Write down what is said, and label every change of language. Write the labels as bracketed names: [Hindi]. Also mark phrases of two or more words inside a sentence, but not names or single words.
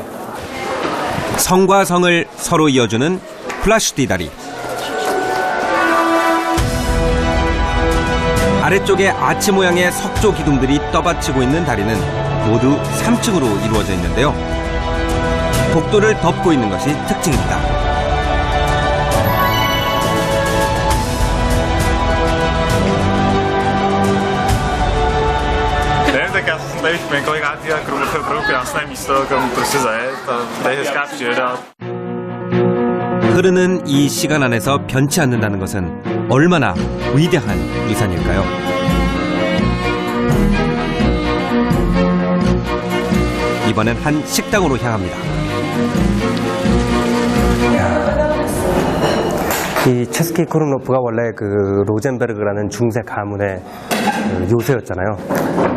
[Korean] 성과 성을 서로 이어주는 플라슈티 다리. 아래쪽에 아치 모양의 석조 기둥들이 떠받치고 있는 다리는 모두 3층으로 이루어져 있는데요. 복도를 덮고 있는 것이 특징입니다. [Czech] Nevím, tak já jsem tady už několikrát a Krumlov je opravdu krásné místo, kam prostě zajet a tady je hezká příroda. [Korean] 흐르는 이 시간 안에서 변치 않는다는 것은 얼마나 위대한 유산일까요? 이번엔 한 식당으로 향합니다. 이 체스키 크롬로프가 원래 그 로젠베르그라는 중세 가문의 그 요새였잖아요.